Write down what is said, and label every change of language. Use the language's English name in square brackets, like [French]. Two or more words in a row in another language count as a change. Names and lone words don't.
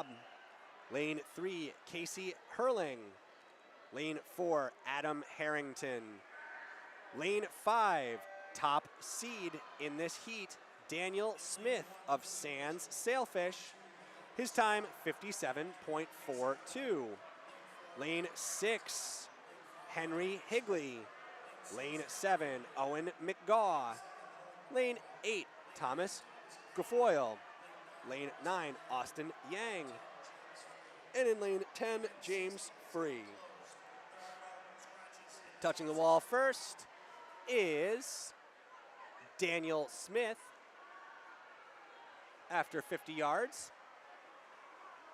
[English] Lane 3, Casey Hurling. Lane 4, Adam Harrington. Lane 5, top seed in this heat, Daniel Smith of Sands Sailfish. His time, 57.42. Lane 6, Henry Higley. Lane 7, Owen McGaw. Lane 8, Thomas Guilfoyle. Lane 9, Austin Yang. And in lane 10, James Free. Touching the wall first is Daniel Smith after 50 yards.